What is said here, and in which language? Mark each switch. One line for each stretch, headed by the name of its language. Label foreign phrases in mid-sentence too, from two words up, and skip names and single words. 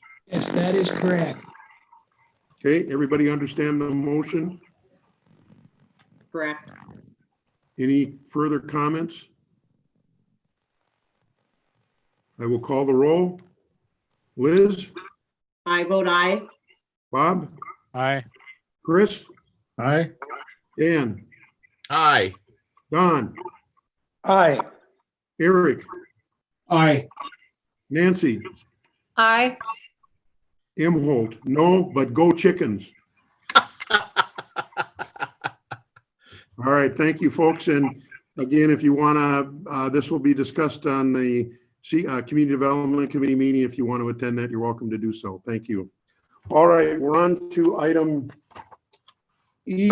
English: Yes, that is correct. Okay, everybody understand the motion? Correct. Any further comments? I will call the roll. Liz? I vote aye. Bob? Aye. Chris, Aye. Dan, Aye. Don, Aye. Eric, Aye. Nancy, Aye. Imholt, no, but go Chickens. All right, thank you, folks. And again, if you want to, this will be discussed on the Community Development Committee meeting. If you want to attend that, you're welcome to do so. Thank you. All right, we're on to item E.